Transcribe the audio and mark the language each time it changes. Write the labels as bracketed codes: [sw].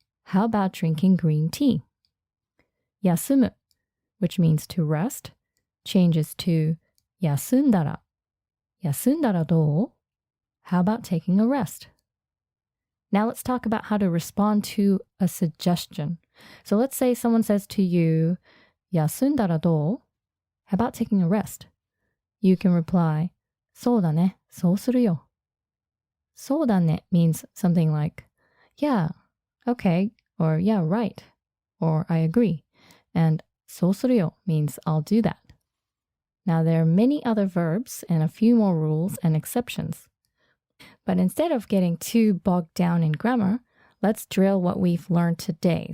[en] How about drinking green tea? 休む, which means to rest, changes to 休んだら. [ja] 休んだらどう? [en] How about taking a rest? Now let's talk about how to respond to a suggestion. So let's say someone says to you, [ja] 休んだらどう? [en] How about taking a rest? You can reply, [ja] そうだね、そうするよ. [en] そうだね means something like, yeah, okay, or yeah, right, or I agree. And そうするよ means I'll do that. Now there are many other verbs and a few more rules and exceptions. But instead of getting too bogged down in grammar, let's drill what we've learned today.